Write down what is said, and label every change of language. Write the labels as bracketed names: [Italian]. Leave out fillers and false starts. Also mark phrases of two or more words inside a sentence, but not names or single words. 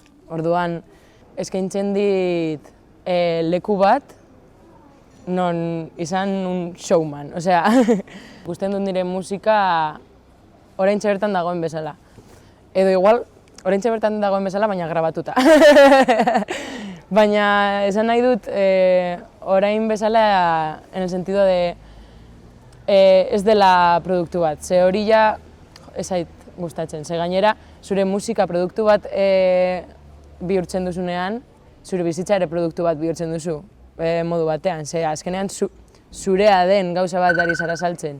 [Basque] Orduan eskaintzen dit leku bat non izan [Spanish] un showman. [Basque] Gusten dut nire musika oraintxe bertan dagoen bezala. Edo igual oraintxe bertan dagoen bezala, baina grabatuta. Baina esan nahi dut orain bezala [Spanish] en el sentido de [Basque] ez dela produktu bat. Ze hori ja ez zait gustatzen. Ze gainera zure musika produktu bat bihurtzen duzunean, zure bizitza ere produktu bat bihurtzen duzu modu batean. Ze azkenean zurea den gauza bat ari zara saltzen.